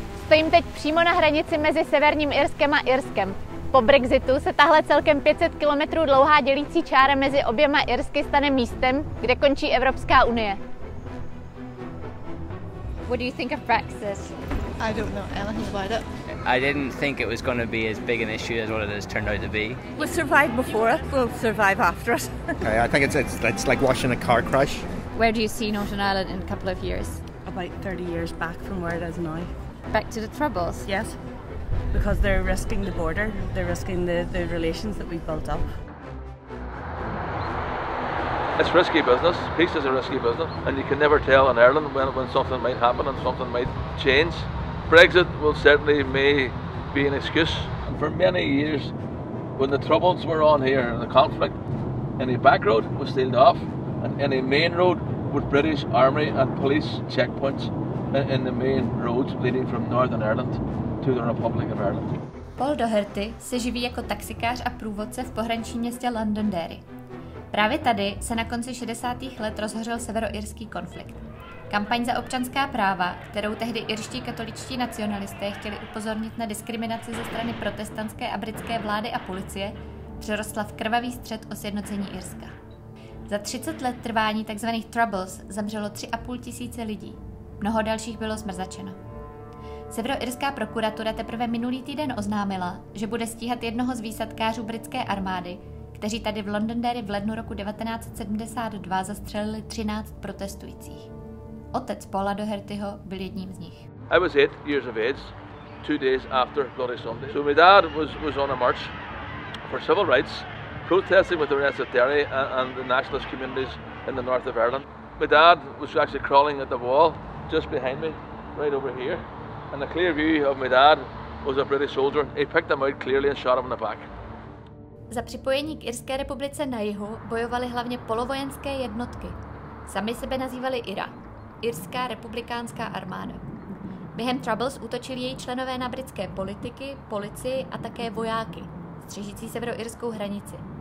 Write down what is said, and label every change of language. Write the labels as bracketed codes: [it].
[cs] Stojím teď přímo na hranici mezi Severním Irskem a Irskem. Po Brexitu se tahle celkem 500 km dlouhá dělící čára mezi oběma Irsky stane místem, kde končí Evropská unie. [en] What do you think of Brexit? I don't know anything about it. I didn't think it was going to be as big an issue as what it has turned out to be. We survived before it, we'll survive after it. I think it's like watching a car crash. Where do you see Northern Ireland in a couple of years? About 30 years back from where it is now. Back to the Troubles? Yes, because they're risking the border, they're risking the relations that we've built up. It's risky business. Peace is a risky business, and you can never tell in Ireland when something might happen and something might change. Brexit will certainly may be an excuse. And for many years, when the Troubles were on here, the conflict, any back road was sealed off, and any main road with British Army and police checkpoints in the main roads leading from Northern Ireland to the Republic of Ireland. [cs] Paul Doherty se živí jako taxikář a průvodce v pohraničním městě Londonderry. Právě tady se na konci 60. let rozhořel severoirský konflikt. Kampaň za občanská práva, kterou tehdy irští katoličtí nacionalisté chtěli upozornit na diskriminaci ze strany protestantské a britské vlády a policie, přerostla v krvavý střet o sjednocení Irska. Za 30 let trvání tzv. Troubles zemřelo 3,5 tisíce lidí. Mnoho dalších bylo zmrzačeno. Severoirská prokuratura teprve minulý týden oznámila, že bude stíhat jednoho z výsadkářů britské armády, kteří tady v Londonderry v lednu roku 1972 zastřelili 13 protestujících. Otec Paula Dohertyho byl jedním z nich. [en] I was 8 years of age, 2 days after Bloody Sunday. So my dad was on a march for civil rights, protesting with the rest of Derry and the nationalist communities in the north of Ireland. My dad was actually crawling at the wall just behind me, right over here. And a clear view of my dad was a British soldier. He picked him out clearly and shot him in the back. [cs] Za připojení k Irské republice na jihu bojovaly hlavně polovojenské jednotky. Sami sebe nazývali IRA, Irská republikánská armáda. Během Troubles útočili její členové na britské politiky, policii a také vojáky, střežící severoirskou hranici.